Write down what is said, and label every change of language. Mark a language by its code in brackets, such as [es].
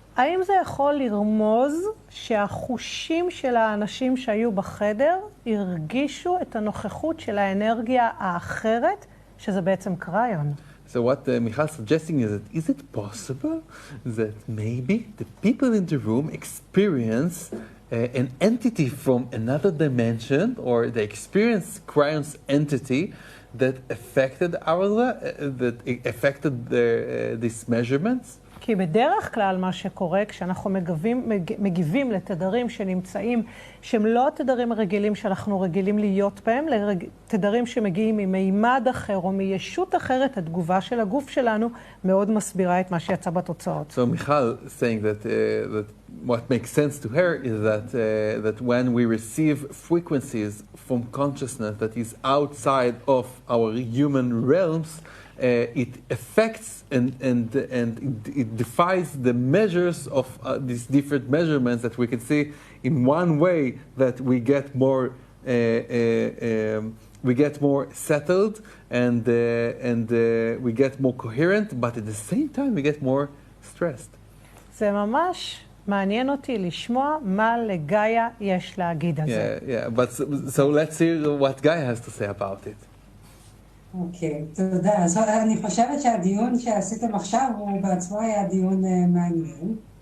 [he] האם זה יכול לרמוז שהחושים של האנשים שהיו בחדר הרגישו את הנוכחות של האנרגיה האחרת, שזה בעצם קריון? [en] So what Michal is suggesting is it possible that maybe the people in the room experience an entity from another dimension, or they experience Crion's entity that affected these measurements? [he] כי בדרך כלל מה שקורה כשאנחנו מגיבים לתדרים שנמצאים, שהם לא התדרים הרגילים שאנחנו רגילים להיות בהם, לתדרים שמגיעים ממימד אחר או מישות אחרת, התגובה של הגוף שלנו מאוד מסבירה את מה שיצא בתוצאות. [en] So Michal is saying that what makes sense to her is that when we receive frequencies from consciousness that is outside of our human realms, it affects and it defies the measures of these different measurements that we can see in one way, that we get more settled and we get more coherent, but at the same time we get more stressed. [he] זה ממש מעניין אותי לשמוע מה לגאיה יש להגיד על זה. [en] Yeah, but so let's hear what Gaia has to say about it. [he] אוקיי, תודה. אז אני חושבת שהדיון שעשיתם עכשיו הוא בעצמו היה דיון מעניין.